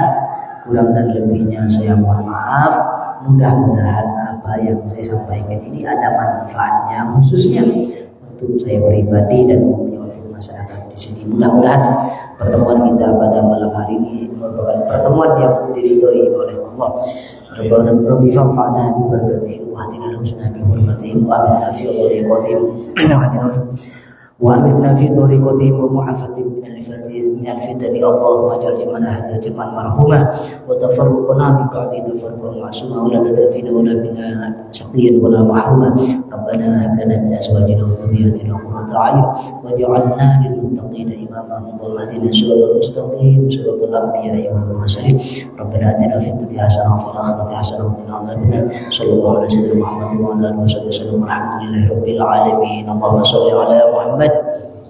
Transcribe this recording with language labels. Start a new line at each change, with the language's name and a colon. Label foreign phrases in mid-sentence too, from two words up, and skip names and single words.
Indonesian: Kurang dan lebihnya saya mohon maaf. Mudah-mudahan apa yang saya sampaikan ini ada manfaatnya, khususnya untuk saya pribadi dan untuk masyarakat di sini. Mudah-mudahan pertemuan kita pada malam hari ini merupakan pertemuan yang diridhoi oleh Allah.
Arabic: ربنا ربي فانفعنا ببركاتهم وآتنا الحسنى بحرمتهم وآتنا في طريقتهم وآتنا في طريقتهم ومعافاتهم من الفتن اللهم اجعل جمعنا هذا جمعا مرحوما وتفرقنا من بعد تفرقا معصوما ولا تدفينا ولا منا شقيا ولا محروما. ربنا هب لنا من أزواجنا وذرياتنا قرة أعين واجعلنا للمتقين إماما. اللهم اهدنا الصراط المستقيم صراط الأنبياء والمرسلين. ربنا آتنا في الدنيا حسنة وفي الآخرة حسنة وقنا عذاب النار. صلى الله عليه وسلم Muhammad وعلى آله وسلم. الحمد لله رب العالمين. اللهم صل على Muhammad